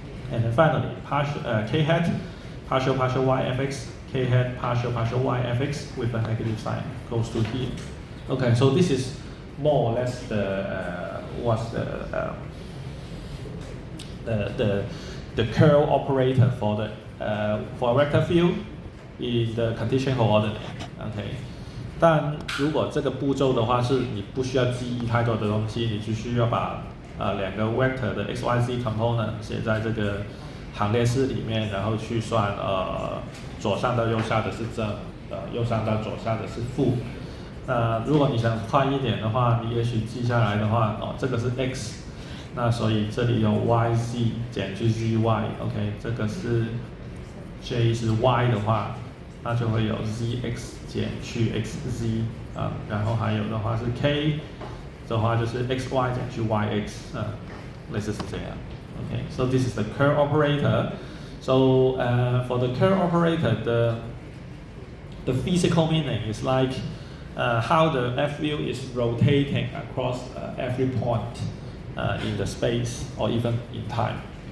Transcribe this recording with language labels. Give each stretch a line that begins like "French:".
English: And then finally, k hat partial y, fx, k hat partial y, fx with a negative sign goes to here. Okay, so this is more or less the curl operator for the for a vector field in the Cartesian coordinate. Okay.
Chinese: 但如果这个步骤的话，是你不需要记忆太多的东西，你只需要把两个 vector 的 xyz component 写在这个行列式里面，然后去算左上到右下的是正，右上到左下的是负。那如果你想快一点的话，你也许记下来的话，这个是 x， 那所以这里有 yz 减去 zy，OK， 这个是 j 是 y 的话，那就会有 zx 减去 xz 然后还有的话是 k 的话就是 xy 减去 yx，类似是这样。
English: Okay, so this is the curl operator. So for the curl operator, the physical meaning is like how the f field is rotating across every point in the space or even in time.